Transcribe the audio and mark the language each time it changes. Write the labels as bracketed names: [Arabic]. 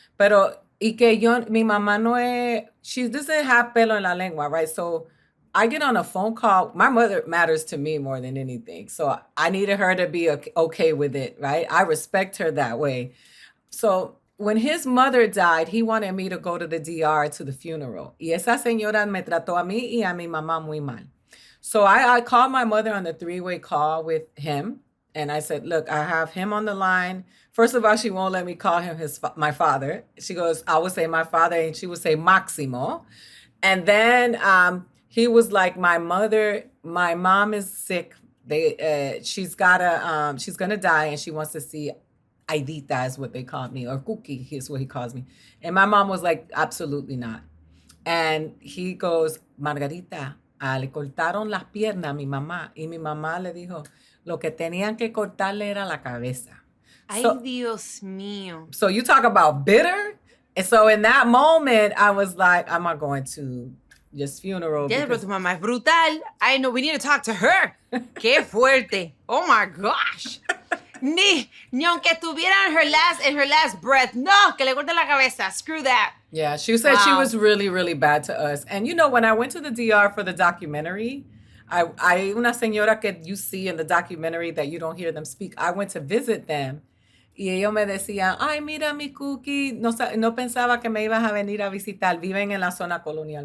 [Spanish] Pero, mi mamá no es, she doesn't have pelo en la lengua, right? [English] So I get on a phone call. My mother matters to me more than anything. So I needed her to be okay with it, right? I respect her that way. So when his mother died, he wanted me to go to the DR to the funeral. [Spanish] Y esa señora me trató a mí y a mi mamá muy mal. [English] So I called my mother on the 3-way call with him. And I said, look, I have him on the line. First of all, she won't let me call him my father. She goes, I would say my father, and she would say Maximo. And then he was like, my mom is sick. She's gonna die, and she wants to see Aidita is what they called me, or Cookie is what he calls me. And my mom was like, absolutely not. [Spanish] And he goes, Margarita, le cortaron las piernas a mi mamá. Y mi mamá le dijo, lo que tenían que cortarle era la cabeza. Ay, Dios mío. [English] So you talk about bitter. And so in that moment, I was like, I'm not going to just funeral. [Spanish] Yeah, pero tu mamá es brutal. [English] I know, we need to talk to her. Qué fuerte. Oh my gosh. Ni aunque estuviera in her last breath. [Spanish] No, que le corte la cabeza. [English] Screw that. Yeah, she said she was really, really bad to us. And you know, when I went to the DR for the documentary, I una señora que you see in the documentary that you don't hear them speak, I went to visit them. [Spanish] Y ellos me decían, ay, mira mi Cookie, no pensaba que me ibas a venir a visitar, viven en la zona colonial.